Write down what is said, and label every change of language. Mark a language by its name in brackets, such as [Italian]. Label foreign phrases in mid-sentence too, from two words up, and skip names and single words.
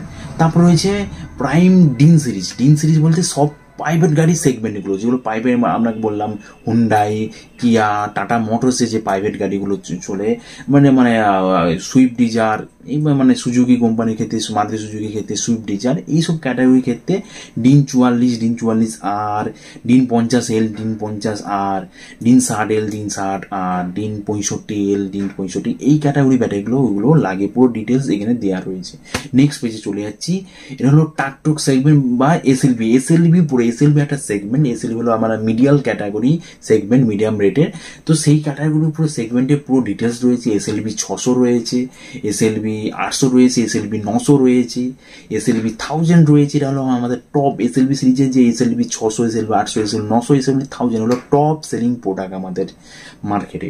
[Bangla] তারপর রয়েছে প্রাইম ডিন সিরিজ বলতে সব প্রাইভেট গাড়ি সেগমেন্টগুলো, যেগুলো প্রাইভেট আপনাকে বললাম হুন্ডাই, কিয়া, টাটা মোটরসে যে প্রাইভেট গাড়িগুলো চলে, মানে সুইফট ডিজায়ার, এই মানে সুজুকি কোম্পানির ক্ষেত্রে, মারুতি সুজুকির ক্ষেত্রে সুইফট ডিজায়ার, এইসব ক্যাটাগরির ক্ষেত্রে DIN 44, DIN 44R, DIN 50L, DIN 50R, DIN 60L, DIN 60R, DIN 65L, DIN 65, এই ক্যাটাগরি ব্যাটারিগুলো ওগুলো লাগে, পুরো ডিটেলস এখানে দেওয়া রয়েছে। নেক্সট পেজে চলে যাচ্ছি, এটা হলো টাকটুক সেগমেন্ট বা এসএলভি পুরো এসএলভি একটা সেগমেন্ট, এসএলভি হলো আমার মিডিয়াল ক্যাটাগরি সেগমেন্ট, মিডিয়াম রেটের। তো সেই ক্যাটাগরির পুরো সেগমেন্টে পুরো ডিটেলস রয়েছে, এসএলভি 600 রয়েছে, এসএলভি 800 রয়েছে, এসএলভি 900 রয়েছে, এসএলভি 1000 রয়েছে, এটা হলো আমাদের টপ এসএলভি সিরিজের যে এসএলভি 600, এসএলভি 800, এসএলভি 900, এসএলভি 1000 হলো টপ সেলিং প্রোডাক্ট আমাদের মার্কেটে।